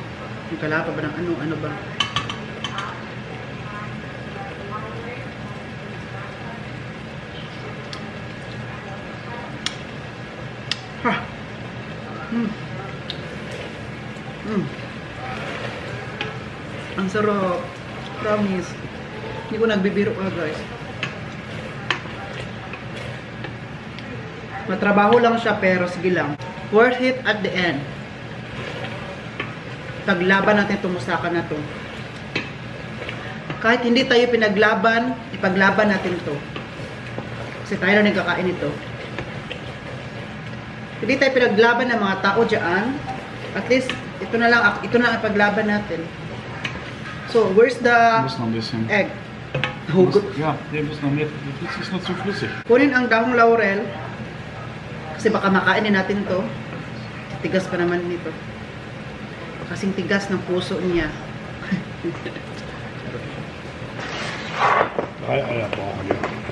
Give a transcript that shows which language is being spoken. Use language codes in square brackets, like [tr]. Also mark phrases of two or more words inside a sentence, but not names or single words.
[tl] Yung kalapa ba ng ano ba? Ha. Ang sarap. Promise. Hindi ko nagbibiro guys. Matrabaho lang siya pero sige lang. [en] Worth it at the end. [tl] Paglaban natin itong musaka na to. Kahit hindi tayo pinaglaban, ipaglaban natin to. Kasi tayo na nagkakain ito. Hindi tayo pinaglaban ng mga tao dyan. At least, ito na lang ang paglaban natin. [en] So, where's the [de] Muss noch ein bisschen. [en] egg? Hugot. [de] Ja, der muss noch mehr. Das ist noch zu flüssig. [tl] Kunin ang dahong laurel. Kasi baka makainin natin to. Tigas pa naman nito. Kasing tigas ng puso niya. [de] 3 Eier brauchen wir.